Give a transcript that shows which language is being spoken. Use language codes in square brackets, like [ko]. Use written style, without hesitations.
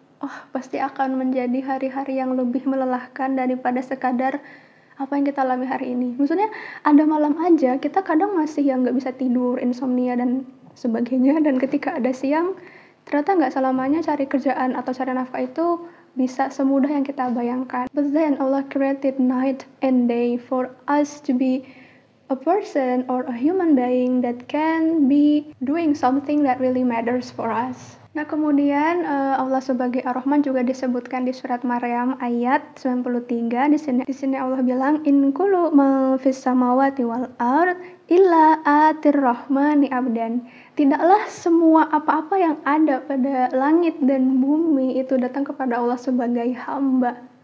[id] Oh, pasti akan menjadi hari-hari yang lebih melelahkan daripada sekadar apa yang kita alami hari ini. Maksudnya ada malam aja kita kadang masih yang nggak bisa tidur, insomnia dan sebagainya, dan ketika ada siang ternyata nggak selamanya cari kerjaan atau cari nafkah itu bisa semudah yang kita bayangkan. [en] But then Allah created night and day for us to be a person or a human being that can be doing something that really matters for us. [id] Nah, kemudian Allah sebagai Ar-Rahman juga disebutkan di surat Maryam ayat 93. Di sini Allah bilang, [ar] in kullu ma fis samawati wal ard illa atir rahmani abdan. [id] Tidaklah semua apa-apa yang ada pada langit dan bumi itu datang kepada Allah sebagai hamba.